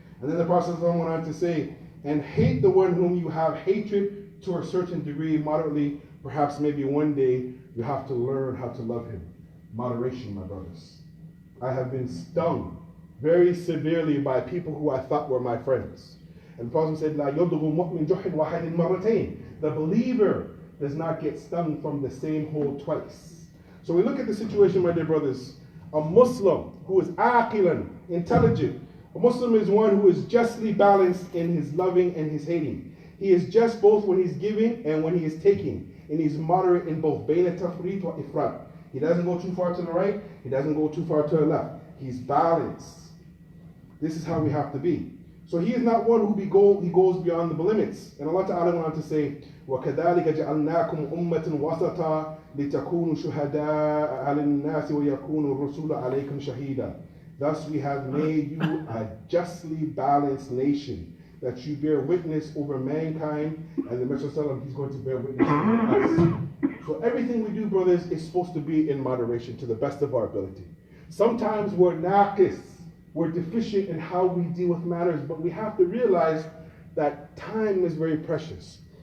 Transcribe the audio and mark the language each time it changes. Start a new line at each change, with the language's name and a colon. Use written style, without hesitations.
English: And then the Prophet ﷺ went on to say, and hate the one whom you have hatred to a certain degree, moderately. Perhaps maybe one day, you have to learn how to love him. Moderation, my brothers. I have been stung very severely by people who I thought were my friends. And the Prophet said,
Arabic: لا يضرب مؤمن جحر واحد مرتين.
English: The believer does not get stung from the same hole twice. So we look at the situation, my dear brothers. A Muslim who is aqilan, intelligent. A Muslim is one who is justly balanced in his loving and his hating. He is just both when he's giving and when he is taking. And he's moderate in both.
Arabic: بين التفريط والإفراط.
English: He doesn't go too far to the right. He doesn't go too far to the left. He's balanced. This is how we have to be. So he is not one he goes beyond the limits. And Allah Ta'ala went on to say,
Arabic: وَكَذَلِكَ جَعَلْنَاكُمْ أُمَّةً وَسَطًا لِتَكُونُوا شُهَدَاءَ عَلَى النَّاسِ وَيَكُونُ الرَّسُولُ عَلَيْكُمْ شَهِيدًا.
English: Thus we have made you a justly balanced nation, that you bear witness over mankind, and the Messenger he's going to bear witness over us. So everything we do, brothers, is supposed to be in moderation to the best of our ability. Sometimes we're naqis. We're deficient in how we deal with matters, but we have to realize that time is very precious.